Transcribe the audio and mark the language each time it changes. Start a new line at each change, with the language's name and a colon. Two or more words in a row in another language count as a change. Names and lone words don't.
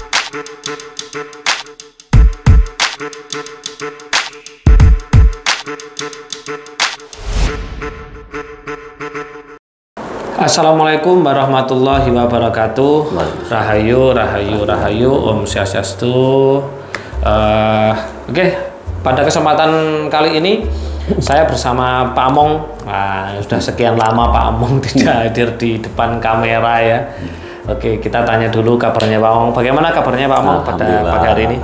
Arabic: Assalamualaikum warahmatullahi wabarakatuh.
Indonesian: Rahayu, rahayu, rahayu. Om Swastiastu. Oke, pada kesempatan kali ini saya bersama Pak Among. Sudah sekian lama Pak Among tidak hadir di depan kamera ya. Oke, kita tanya dulu kabarnya Pak Among. Bagaimana kabarnya Pak Among pada pagi hari ini?